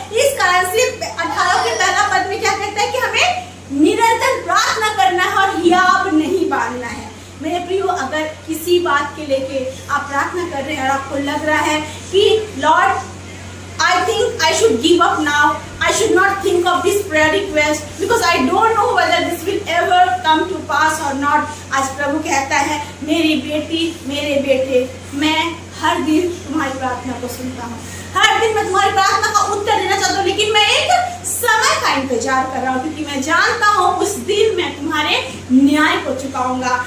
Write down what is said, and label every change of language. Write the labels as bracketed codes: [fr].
[hi] इस कारण से 18 के पहला पद में क्या कहता है कि हमें निरंतर प्रार्थना करना है और हियाव नहीं बांधना है। मेरे प्रियो, अगर किसी बात के लेके आप प्रार्थना कर रहे हैं और आपको लग रहा है कि Lord [en] I think I should give up now. I should not think of this prayer request because I don't know whether this will ever come to pass or not. [hi] आज प्रभु कहता है, मेरी बेटी, मेरे बेटे, मैं हर दिन तुम्हारी प्रार्थना को सुनता हूँ, हर दिन मैं तुम्हारी प्रार्थना का उत्तर देना चाहता हूँ, लेकिन मैं एक समय का इंतजार कर रहा हूँ क्योंकि मैं जानता हूँ उस दिन मैं तुम्हारे न्याय को चुकाऊंगा।